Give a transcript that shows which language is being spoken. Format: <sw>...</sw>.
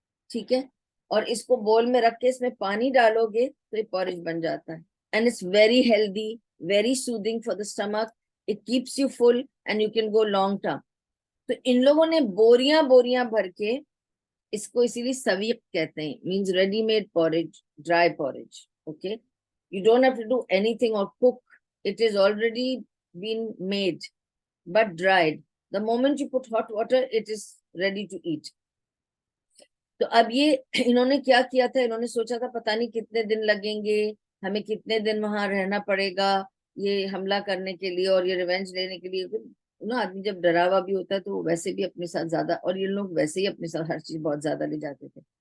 <hi>ठीक है, और इसको बोल में रख के इसमें पानी डालोगे तो ये पॉरेज बन जाता है।</hi> <en>And it's very healthy, very soothing for the stomach, it keeps you full and you can go long term.</en> <hi>तो इन लोगों ने बोरियां बोरियां भर के, इसको इसीलिए सवीक कहते हैं,</hi> <en>Means readymade porridge, dry porridge. Okay, you don't have to do anything or cook, it is already been made but dried. The moment you put hot water it is ready to eat.</en> <hi>तो अब ये इन्होंने क्या किया था, इन्होंने सोचा था पता नहीं कितने दिन लगेंगे, हमें कितने दिन वहां रहना पड़ेगा ये हमला करने के लिए और ये रिवेंज लेने के लिए। ना आदमी जब डरा हुआ भी होता है तो वो वैसे भी अपने साथ ज्यादा, और ये लोग वैसे ही अपने साथ हर चीज बहुत ज्यादा ले जाते थे।</hi>